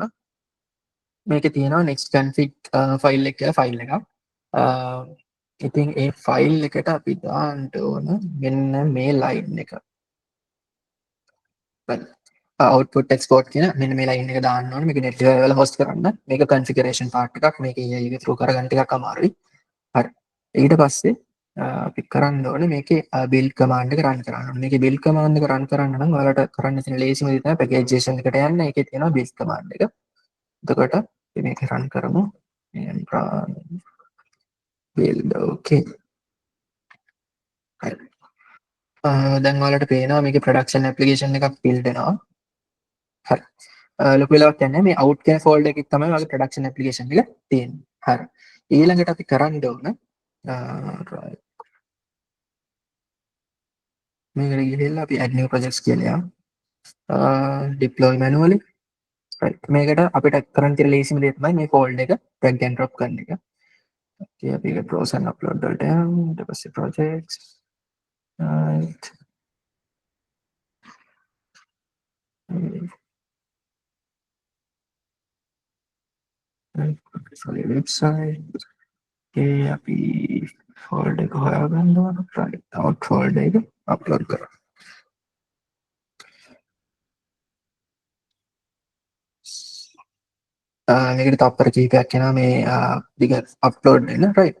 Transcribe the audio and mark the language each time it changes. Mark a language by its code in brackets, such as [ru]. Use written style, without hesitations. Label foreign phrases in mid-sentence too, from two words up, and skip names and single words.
[si] මේකේ තියෙනවා [en] next config file [si] එක කියලා ෆයිල් එකක්. ඉතින් ඒ ෆයිල් එකට අපි දාන්න ඕන මෙන්න මේ ලයින් එක. [en] output export [si] කියන මෙන්න මේ ලයින් එක දාන්න ඕනේ. මේක Netlify වල host කරන්න. මේක [en] configuration part [si] එකක්. මේක EI එක through කරගන්න ටිකක් අමාරුයි. හරි. ඊට පස්සේ අපි කරන්න ඕනේ මේකේ [en] build command [si] එක run කරන්න ඕනේ. මේකේ [en] build command [si] එක run කරන්න නම් ඔයාලට කරන්න තියෙන ලේසිම දේ තමයි packagation එකට යන්න. ඒකේ තියෙනවා [en] build command [si] එක. එතකොට අපි මේක run කරමු. [en] and run build okay. [si] හරි. දැන් ඔයාලට පේනවා මේකේ [en] production application [si] එකක් build වෙනවා. හරි. ලොකු වෙලාවක් යන්නේ මේ out කියන folder එකේ තමයි ඔයාගේ [en] production application [si] එක තියෙන්නේ. හරි. ඊළඟට අපි කරන්න ඕන right. මේකට ගිහිල්ලා අපි [en] add new projects [si] කියලා යමු. [en] deploy manually. right. [si] මේකට අපිට කරන්න තියෙන ලේසිම දේ තමයි මේ folder එක [en] drag and drop [si] කරන එක. okay අපි ඒක [en] browse and upload [si] වලට යමු. ඊට පස්සේ projects. [en] right. sorry website. [si] okay අපි folder එක හොයාගන්න ඕන. right. [en] out folder [si] එක upload කරමු. මේකට තප්පර කීපයක් යනවා මේ දිග අප්ලෝඩ් වෙන right.